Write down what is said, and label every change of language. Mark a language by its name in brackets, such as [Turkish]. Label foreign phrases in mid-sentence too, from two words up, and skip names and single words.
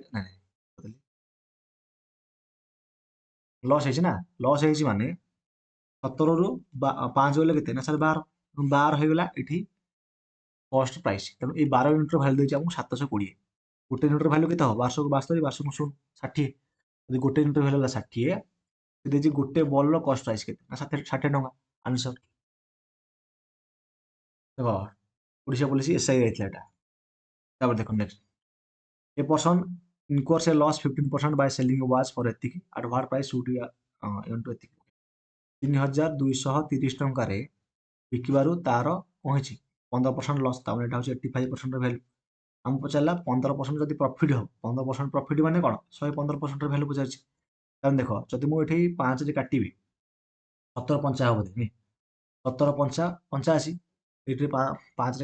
[Odia] ଲସ୍ ହେଇଛି ନା ଲସ୍ ହେଇଛି ମାନେ 17ରୁ 5 ଗଲେ କେତେ ନା ସାର୍ 12 ହେଇଗଲା ଏଠି [English] cost price [Odia] ତେଣୁ ଏଇ 12 [English] unit value [Odia] ଦେଇଛି ଆମକୁ 720 ଗୋଟେ [English] unit value [Odia] କେତେ ହେବ 1272 12 60 ଯଦି ଗୋଟେ [English] unit value [Odia] ହେଲା 60 ଦେଇଛି ଗୋଟେ [English] ball cost price [Odia] କେତେ ନା 60 ଟଙ୍କା ଆନ୍ସର ଦେଖ ଓଡ଼ିଶା ପୋଲିସ ଏସ୍ଆଇ ଯାଇଥିଲା ଏଟା ତାପରେ ଦେଖ [English] next a person incurs a loss 15% by selling a watch for [Odia] ଏତିକି [English] at what price should [Odia] ଏତିକି 3230 ଟଙ୍କାରେ ବିକିବାରୁ ତାର କ'ଣ ହେଇଛି 15% ଲସ୍ ତାମାନେ ଏଟା ହେଉଛି 85% ଭ୍ୟାଲୁ ଆମକୁ ପଚାରିଲା 15% ଯଦି ପ୍ରଫିଟ୍ ହେବ 15% ପ୍ରଫିଟ୍ ମାନେ କ'ଣ 115% ଭ୍ୟାଲୁ ପଚାରିଛି ତାହେଲେ ଦେଖ ଯଦି ମୁଁ ଏଠି 5ରେ କାଟିବି 17 ପଞ୍ଚା ହେବ ବୋଧେ 17 ପଞ୍ଚା 85 ଏଇଠି 5ରେ